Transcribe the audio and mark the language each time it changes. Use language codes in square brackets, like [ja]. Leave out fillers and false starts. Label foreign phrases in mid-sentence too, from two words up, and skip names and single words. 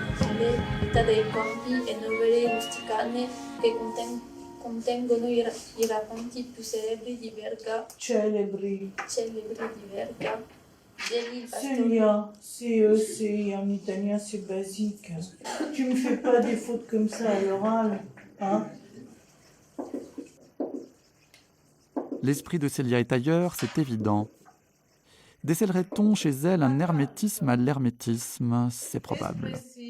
[it] Natale, metà dei conti e novelle rusticane che contengono i racconti più celebri di Verga. Celebri. Celebri di Verga. Geli il [fr] Célia, c'est en italien, c'est basique. Tu me fais pas des fautes comme ça à l'oral, hein? L'esprit de Célia est ailleurs, c'est évident. Décèlerait-on chez elle un hermétisme à l'hermétisme?